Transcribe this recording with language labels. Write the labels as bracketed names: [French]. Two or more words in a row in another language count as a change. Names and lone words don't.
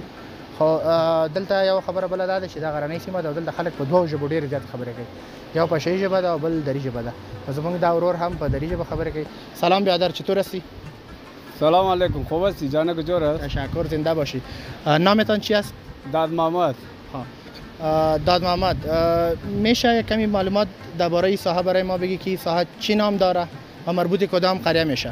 [Pashto] خو دلته یو خبره بله دا ده چې دا غرنۍ سیمه ده او دلته خلک په دوو ژبو ډېرې زیات خبرې کوي. یو پشهیي ژبه ده او بل دری ژبه ده. زموږ دا ورور هم په دری ژبه خبرې کوي. [Persian] سلام برادر، چطور هستی؟ سلام علیکم، خوب هستی؟ جانک جور است؟ تشکر، زنده باشی. نامتان چی است؟ داد محمد. داد محمد، میشه کمی معلومات درباره این ساحه برای ما بگی که این ساحه چی نام داره و مربوط کدام قریه میشه؟